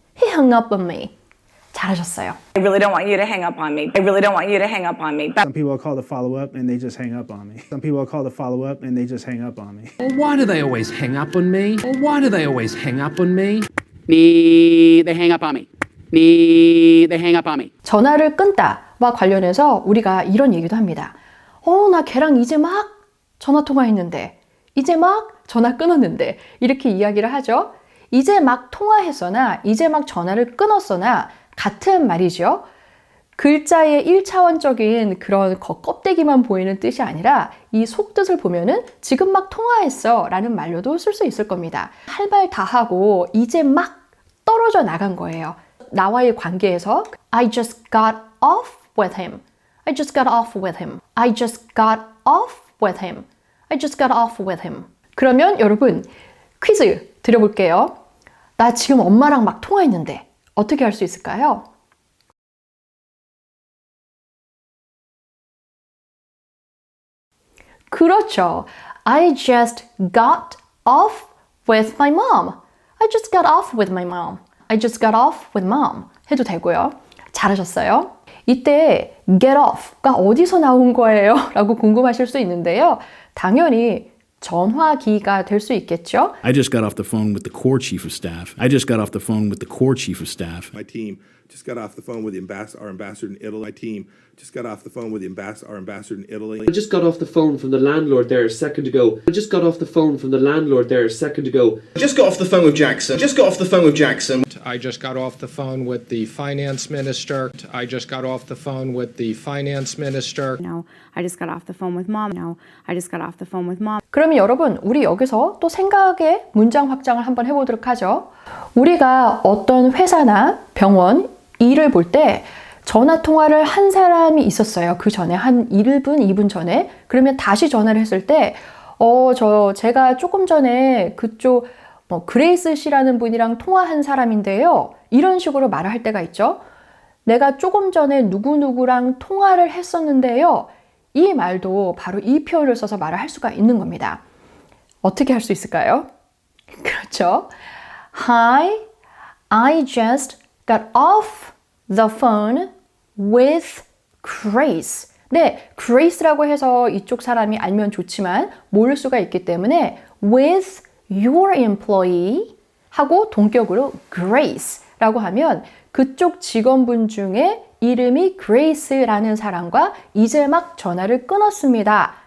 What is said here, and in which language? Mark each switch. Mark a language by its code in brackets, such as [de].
[en] He hung up on me. [ko] 잘하셨어요. [en] I really don't want you to hang up on me. I really don't want you to hang up on me. Some people call to follow up and they just hang up on me. Some people call to follow up and they just hang up on me. Well, why do they always hang up on me? Well, why do they always hang up on me? They hang up on me. They hang up on me. [ko] 전화를 끊다와 관련해서 우리가 이런 얘기도 합니다. 나 걔랑 이제 막 전화 통화했는데, 이제 막 전화 끊었는데, 이렇게 이야기를 하죠. 이제 막 통화했거나, 이제 막 전화를 끊었거나, 같은 말이죠. 글자의 1차원적인 그런 껍데기만 보이는 뜻이 아니라 이 속뜻을 보면은 지금 막 통화했어 라는 말로도 쓸 수 있을 겁니다. 할 말 다 하고 이제 막 떨어져 나간 거예요. 나와의 관계에서 [en] I just got off with him. I just got off with him. I just got off with him. I just got off with him. [ko] 그러면 여러분 퀴즈 드려볼게요. 나 지금 엄마랑 막 통화했는데 어떻게 할 수 있을까요? 그렇죠. [en] I just got off with my mom. I just got off with my mom. I just got off with mom. [ko] 해도 되고요. 잘하셨어요. 이때 get off가 어디서 나온 거예요? 라고 궁금하실 수 있는데요. 당연히 전화기가 될 수 있겠죠. [en] I just got off the phone with the Corps Chief of Staff. I just got off the phone with the Corps Chief of Staff. My team just got off the phone with our ambassador in Italy. My team just got off the phone with our ambassador in Italy. I just got off the phone from the landlord there a second ago. I just got off the phone from the landlord there a second ago. Just got off the phone with Jackson. Just got off the phone with Jackson. I just got off the phone with the finance minister. I just got off the phone with the finance minister. No, I just got off the phone with mom. No, I just got off the phone with mom. [ko] 그러면 여러분, 우리 여기서 또 생각의 문장 확장을 한번 해보도록 하죠. 우리가 어떤 회사나 병원, 일을 볼 때 전화 통화를 한 사람이 있었어요. 그 전에 한 1분, 2분 전에. 그러면 다시 전화를 했을 때 제가 조금 전에 그쪽 그레이스 씨라는 분이랑 통화한 사람인데요. 이런 식으로 말을 할 때가 있죠. 내가 조금 전에 누구누구랑 통화를 했었는데요. 이 말도 바로 이 표현을 써서 말을 할 수가 있는 겁니다. 어떻게 할 수 있을까요? 그렇죠. [en] Hi, I just got off the phone with Grace. [ko] 네, Grace라고 해서 이쪽 사람이 알면 좋지만 모를 수가 있기 때문에 [en] with your employee [ko] 하고 동격으로 Grace라고 하면 그쪽 직원분 중에 이름이 Grace라는 사람과 이제 막 전화를 끊었습니다.